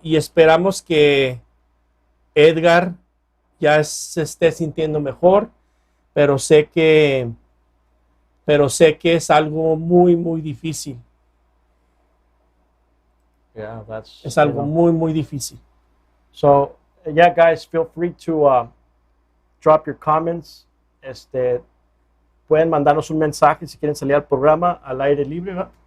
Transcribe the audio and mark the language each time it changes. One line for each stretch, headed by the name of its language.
Spanish: Y esperamos que Edgar ya se esté sintiendo mejor, pero sé que es algo muy difícil.
English: Yeah, that's
Spanish: Es algo
English: you know.
Spanish: muy difícil.
English: So yeah, guys, feel free to drop your comments.
Spanish: Pueden mandarnos un mensaje si quieren salir al programa al aire libre, ¿verdad?